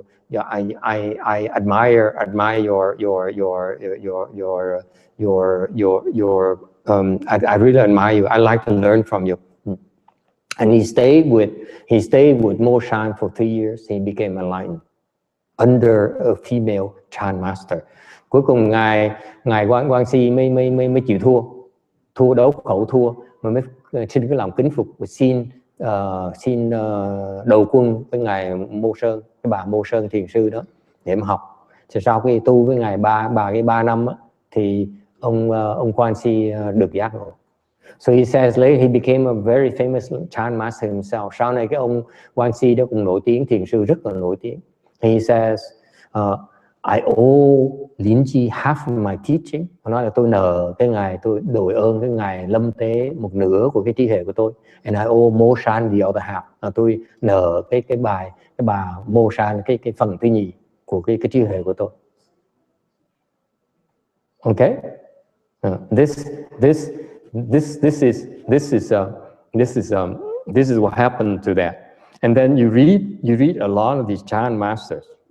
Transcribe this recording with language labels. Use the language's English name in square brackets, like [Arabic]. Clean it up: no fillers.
[English] I admire I really admire you. I like to learn from you." And he stayed with Moshan for 3 years. He became enlightened under a female Chan master. [Vietnamese] Cuối cùng ngài Quang Si mới chịu thua đấu khẩu thua, mà mới xin cái lòng kính phục và xin đầu quân với ngài Mô Sơn, cái bà Mô Sơn thiền sư đó để mà học. Thì sau khi tu với ngài 3 năm á, thì ông Quang Si được giác ngộ. [English] So he says later he became a very famous Chan master himself. [Vietnamese] Sau này cái ông Quang Si đó cũng nổi tiếng, thiền sư rất là nổi tiếng. [English] He says, I owe Lin Ji half of my teaching. [Vietnamese] Nó nói là tôi nợ cái ngài, tôi đổi ơn cái ngài Lâm Tế một nửa của cái trí hệ của tôi. [English] And I owe Moshan the other half. [Vietnamese] Tôi nợ cái bà Moshan cái phần thứ nhì của cái trí hệ của tôi. [English] Okay? This is what happened to that. And then you read a lot of these Chan masters.